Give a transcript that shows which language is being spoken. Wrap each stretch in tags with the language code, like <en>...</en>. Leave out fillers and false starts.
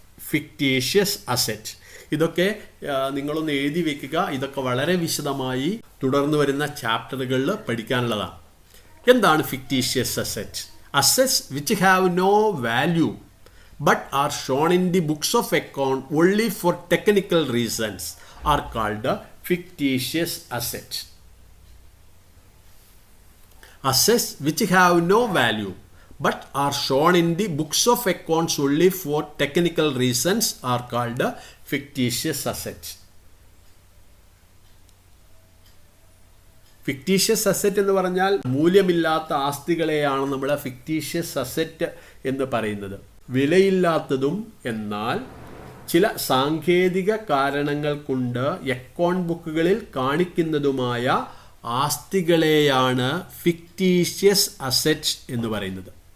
<ml>Fictitious asset. ഇതൊക്കെ നിങ്ങളൊന്ന് എഴുതി വെക്കുക. ഇതൊക്കെ വളരെ വിശദമായി തുടർന്ന് വരുന്ന ചാപ്റ്ററുകളിൽ പഠിക്കാനുള്ളതാണ്. എന്താണ് fictitious asset?</ml> <en>Assets which have no value but are shown in the books of account only for technical reasons are called fictitious assets. Assets which have no value but are shown in the books of accounts only for technical reasons are called fictitious assets.</en> <ml>Fictitious asset എന്ന് പറഞ്ഞാൽ മൂല്യമില്ലാത്ത ആസ്തികളെയാണ് നമ്മൾ fictitious asset എന്ന് പറയുന്നത്. വിലയില്ലാത്തതും എന്നാൽ ചില സാങ്കേതിക കാരണങ്ങൾ കൊണ്ട് അക്കൗണ്ട് ബുക്കുകളിൽ കാണിക്കുന്നതുമായ ആസ്തികളെയാണ് ഫിക്റ്റീഷ്യസ് അസറ്റ്സ് എന്ന് പറയുന്നത്.</ml>